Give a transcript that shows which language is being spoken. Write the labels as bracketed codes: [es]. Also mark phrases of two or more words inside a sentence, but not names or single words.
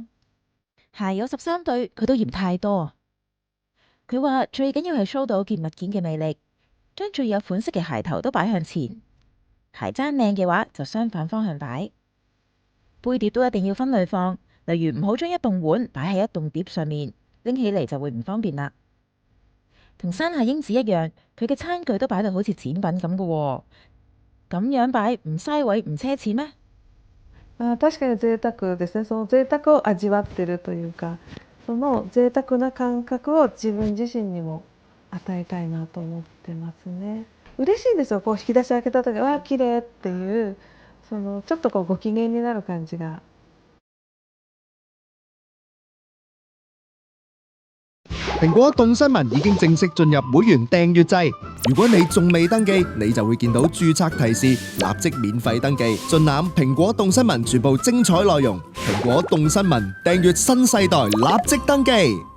[yue] 鞋有13對，佢都嫌太多。佢話最緊要係 show 到件物件嘅魅力，將最有款式嘅鞋頭都擺向前。鞋踭靚嘅話就相反方向擺。杯碟都一定要分類放，例如唔好將一棟碗擺喺一棟碟上面，拎起嚟就會唔方便啦。同山下英子一樣，佢嘅餐具都擺到好似展品咁嘅喎。咁樣擺唔嘥位唔奢侈咩？ [ja] 確かに贅沢ですね。その贅沢を味わってるというか、その贅沢な感覚を自分自身にも与えたいなと思ってますね。嬉しいですよ。こう引き出し開けた時、わあ綺麗っていう、そのちょっとこうご機嫌になる感じが。 [yue] 蘋果動新聞已經正式進入會員訂閱制，如果你仲未登記，你就會見到註冊提示，立即免費登記，盡覽蘋果動新聞全部精彩內容。蘋果動新聞訂閱新世代，立即登記。